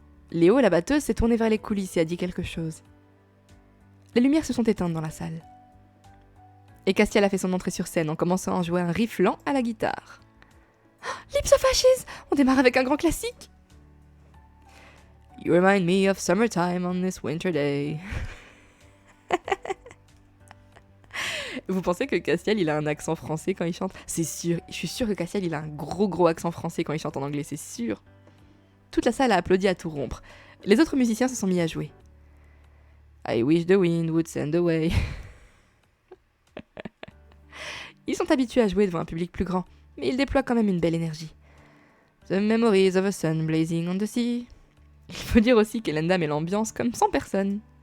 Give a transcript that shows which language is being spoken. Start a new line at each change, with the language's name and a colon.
French: Léo, la batteuse, s'est tournée vers les coulisses et a dit quelque chose. Les lumières se sont éteintes dans la salle. Et Castiel a fait son entrée sur scène en commençant à jouer un riff lent à la guitare. Lips of Ashes! On démarre avec un grand classique!
English: You remind me of summertime on this winter day.
French: Vous pensez que Castiel, il a un accent français quand il chante? C'est sûr, je suis sûre que Castiel, il a un gros accent français quand il chante en anglais, c'est sûr. Toute la salle a applaudi à tout rompre. Les autres musiciens se sont mis à jouer.
English: I wish the wind would send away.
French: Ils sont habitués à jouer devant un public plus grand, mais ils déploient quand même une belle énergie.
English: The memories of a sun blazing on the sea.
French: Il faut dire aussi qu'Elenda met l'ambiance comme 100 personnes.